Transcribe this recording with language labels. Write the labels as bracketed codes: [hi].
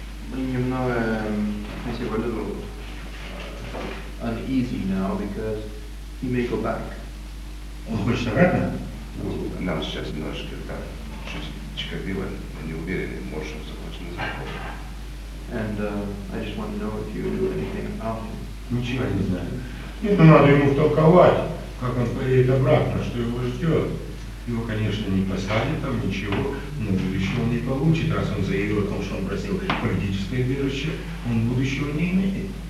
[ru] Немного, [en] I say, we're a little uneasy now, because he may go back. [ru] Он хочет обратно? Нам сейчас немножко так, чуть-чуть было, мы не уверены, может он захочет назад. [en] And I just want to know if you knew anything about him. [ru] Ничего не знаю. Нет, ну надо ему втолковать, как он поедет обратно, что его ждет. Его, конечно, не посадят там, ничего, но будущего он не получит. Раз он заявил о том, что он просил политическое убежище, он будущего не имеет.